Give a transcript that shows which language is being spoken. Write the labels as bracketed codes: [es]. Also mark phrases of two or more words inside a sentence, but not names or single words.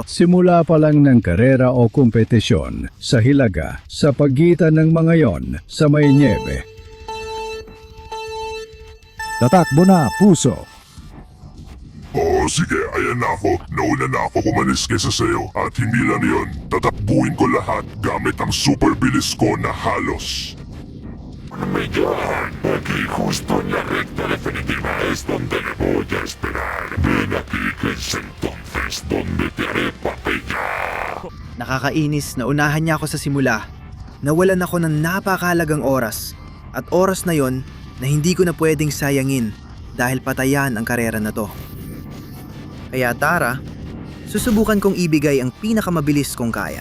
[tl] Simula pa lang ng karera o kompetisyon sa Hilaga sa pagitan ng mga yon sa may niebe. Tatakbo na, puso! Oo, sige, ayan na ako. Nauna na ako kumanis kesa sa'yo. At hindi lang yun, tatakbuhin ko lahat gamit ang super bilis ko na halos. [es] Porque justo en la recta definitiva es donde le voy a esperar. Ven aquí, que es entonces donde te haré papilla. [tl] Nakakainis na unahan niya ako sa simula. Nawalan ako ng napakahalagang oras. At oras na yon na hindi ko na pwedeng sayangin dahil patayan ang karera na to. Kaya tara, susubukan kong ibigay ang pinakamabilis kong kaya.